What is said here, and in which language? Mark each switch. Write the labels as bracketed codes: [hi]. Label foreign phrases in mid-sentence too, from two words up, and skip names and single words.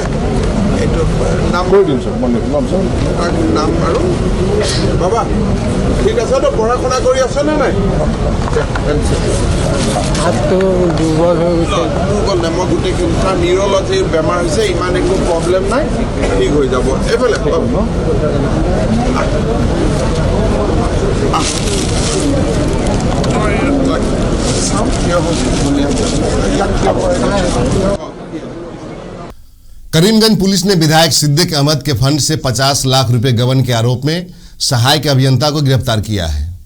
[as] এইটো নাম কৈ দিম তাক নাম আৰু বাবা ঠিক আছে তো, পঢ়া শুনা কৰি আছেনে নাই? দুৰ্বল নাই, মই গোটেইখিনি তাৰ নিউৰলজিৰ বেমাৰ হৈছে, ইমান একো প্ৰব্লেম নাই, ঠিক হৈ যাব। এইফালে [hi] करीमगंज पुलिस ने विधायक सिद्दीक अहमद के फंड से 50 लाख रुपए गबन के आरोप में सहायक अभियंता को गिरफ्तार किया है।